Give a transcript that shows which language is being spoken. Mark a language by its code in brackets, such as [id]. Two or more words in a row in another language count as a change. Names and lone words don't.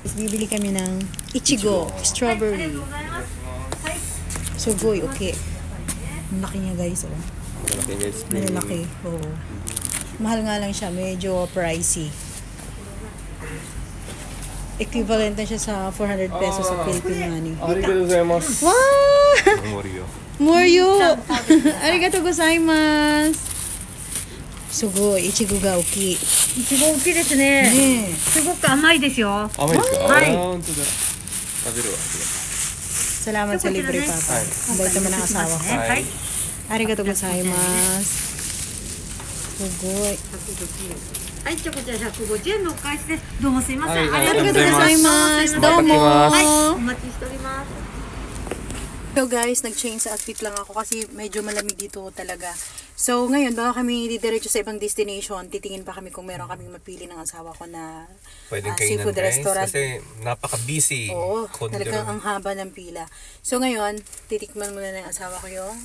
[tl] Bibili kami ng Ichigo. Strawberry. Sugoi, okay. Ang laki niya guys. Oh. Malaki guys. Malalaki. Oo. Mahal nga lang siya. Medyo pricey. Equivalent na siya sa 400 pesos sa [en] Philippine money. [ja] ありがとう ございます. Wow! Moryo. Moryo! ありがとう ございます。 すごい、 いちご が 大きい. いちご大きいですね。ねえ。すごく甘いですよ。甘いですか？はい本当だ。食べるわ。 [tl] Salamat sa libre, Papa. Ang bait naman ng asawa ko. [ja] はい。ありがとう ございます. Sugoi. はい、じゃあこちら150円のお返しです。どうもすいません。はいありがとう Arigatou ございますございます。 どうも. はい、お待ちしております。 [tl] So guys, nag-change sa outfit lang ako kasi medyo malamig dito talaga. So ngayon, baka kami didiretso sa ibang destination. Titingin pa kami kung meron kaming mapili ng asawa ko na Pwedeng kainan seafood guys. restaurant. Kasi napaka-busy. Oo, Kondero. talagang ang haba ng pila. So ngayon, titikman muna ng asawa ko yung